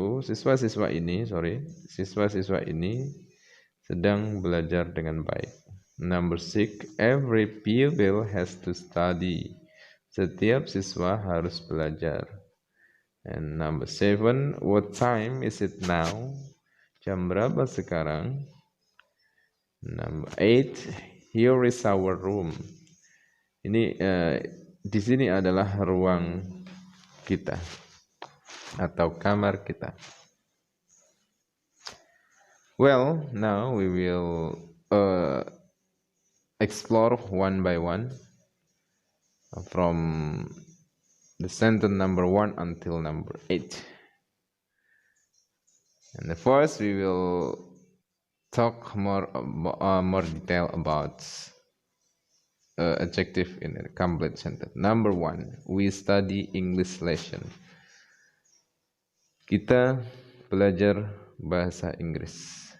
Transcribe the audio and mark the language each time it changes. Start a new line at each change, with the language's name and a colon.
Indonesian: Siswa-siswa ini sedang belajar dengan baik.
English: Number 6, every pupil has to study.
Indonesian: Setiap siswa harus belajar.
English: And number 7, what time is it now?
Indonesian: Jam berapa sekarang?
English: Number 8, here is our room.
Indonesian: Ini di sini adalah ruang kita atau kamar kita.
English: Well, now we will explore one by one from the sentence number 1 until number 8. And first, we will talk more detail about adjective in a complete sentence. Number 1, we study English lesson.
Indonesian: Kita belajar bahasa Inggris.